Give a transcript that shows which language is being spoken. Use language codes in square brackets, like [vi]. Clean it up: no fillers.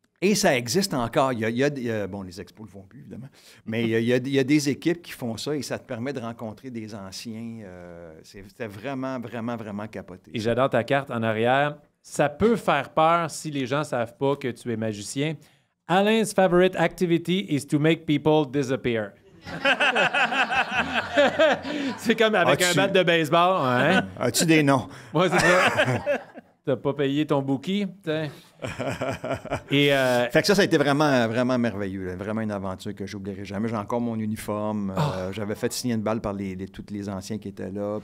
[fr] Et ça existe encore. Il y a bon, les expos ne le font plus, évidemment. Mais il y a des équipes qui font ça et ça te permet de rencontrer des anciens. C'était vraiment, vraiment, vraiment capoté. Et j'adore ta carte en arrière. Ça peut faire peur si les gens ne savent pas que tu es magicien. [en] Alain's favorite activity is to make people disappear. [fr] C'est comme avec un bat de baseball. Hein? As-tu des noms? Moi, c'est ça. T'as pas payé ton bookie. Et Fait que ça a été vraiment, vraiment merveilleux. Là. Vraiment une aventure que j'oublierai jamais. J'ai encore mon uniforme. J'avais fait signer une balle par tous les anciens qui étaient là.